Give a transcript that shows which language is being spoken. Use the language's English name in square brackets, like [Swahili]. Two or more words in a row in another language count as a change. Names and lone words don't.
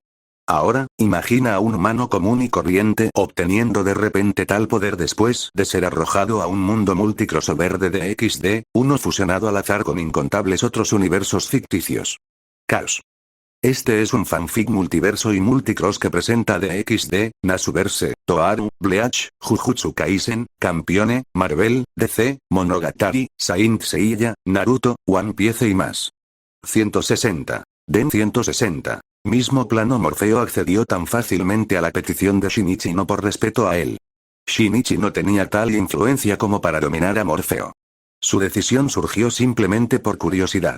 [Spanish] Ahora, imagina a un humano común y corriente obteniendo de repente tal poder después de ser arrojado a un mundo multicrossover de DXD, uno fusionado al azar con incontables otros universos ficticios. Caos. Este es un fanfic multiverso y multicross que presenta DXD, Nasuverse, Toaru, Bleach, Jujutsu Kaisen, Campione, Marvel, DC, Monogatari, Saint Seiya, Naruto, One Piece y más. 160. Den 160. Mismo plano. Morfeo accedió tan fácilmente a la petición de Shinichi no por respeto a él. Shinichi no tenía tal influencia como para dominar a Morfeo. Su decisión surgió simplemente por curiosidad.